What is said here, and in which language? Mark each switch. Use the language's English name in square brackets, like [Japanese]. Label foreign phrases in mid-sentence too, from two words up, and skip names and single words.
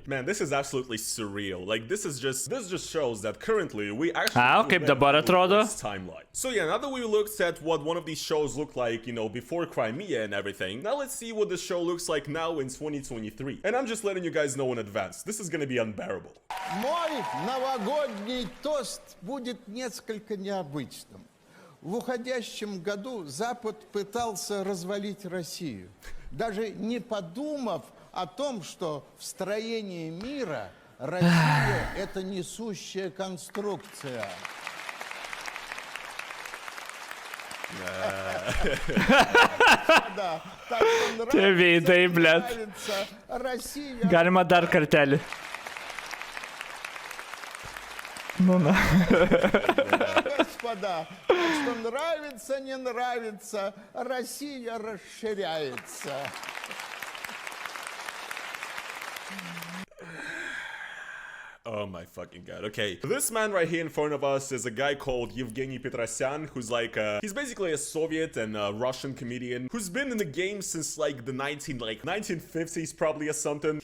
[English] Man, this is absolutely surreal. Like, this just shows that currently we actually this timeline. So yeah, now that we looked at what one of these shows looked like, you know, before Crimea and everything, now let's see what the show looks like now in 2023. And I'm just letting you guys know in advance, this is gonna be unbearable. [Russian] Мой новогодний тост будет несколько необычным. В уходящем году Запад пытался развалить Россию, даже не подумав о том, что в строении мира Россия – это несущая конструкция. [Lithuanian] Tie veidai, blet. Galima dar kartelį. [Russian] Ну. Господа, так что нравится, не нравится, Россия расширяется. [English] Oh my fucking god. Okay, this man right here in front of us is a guy called Yevgeny Petrosyan, who's like he's basically a Soviet and Russian comedian who's been in the game since like the 1950s probably or something.